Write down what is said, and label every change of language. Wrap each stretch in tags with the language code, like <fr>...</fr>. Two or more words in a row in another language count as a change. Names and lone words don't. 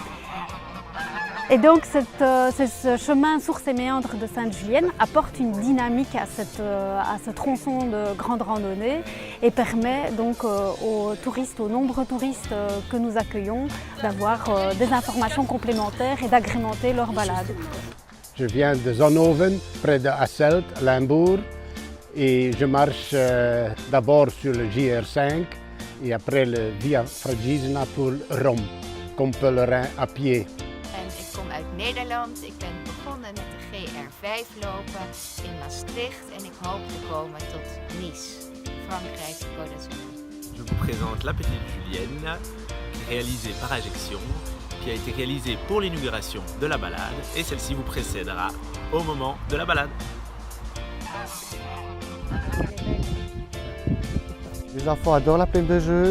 <fr>Et donc ce chemin sources et méandres de Sainte-Julienne apporte une dynamique à ce tronçon de grande randonnée et permet donc aux touristes, aux nombreux touristes que nous accueillons d'avoir des informations complémentaires et d'agrémenter leur balade. Je viens de Zonhoven, près de Hasselt, Limbourg, et je marche d'abord sur le JR5 et après le Via Fragisena pour Rome, comme pèlerin à pied.</fr> <nl>Ik kom uit Nederland. Ik ben begonnen met de GR5 lopen in Maastricht en ik hoop te komen tot Nice, Frankrijk, Côte d'Azur.</nl> <fr>Je vous présente la petite Julienne, réalisée par Ajaccio, qui a été réalisée pour l'inauguration de la balade et celle-ci vous précédera au moment de la balade. Les enfants adorent la plaine de jeu.</fr>